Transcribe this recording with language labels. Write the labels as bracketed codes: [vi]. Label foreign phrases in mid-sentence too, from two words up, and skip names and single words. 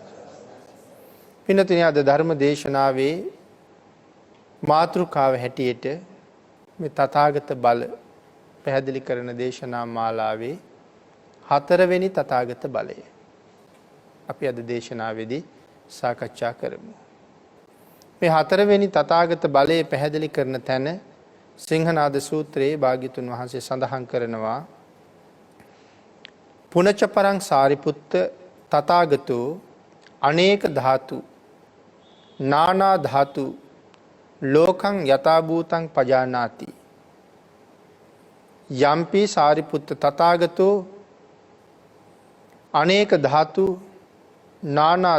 [si] පින්නතුනි අද ධර්ම දේශනාවේ මාතෘකාව හැටියට මේ තථාගත බල පැහැදිලි කරන දේශනා මාලාවේ 4 වෙනි තථාගත බලය අපි අද දේශනාවේදී සාකච්ඡා කරමු. මේ 4 වෙනි තථාගත බලය පැහැදිලි කරන තැන සිංහනාද සූත්‍රයේ භාග්‍යතුන් වහන්සේ සඳහන් කරනවා [pi] පුනච පරං සාරිපුත්ත තථාගතෝ අනේක ධාතු නානා ධාතු ලෝකං යථා භූතං පජානාති යම්පි සාරිපුත්ත තථාගතෝ අනේක ධාතු නානා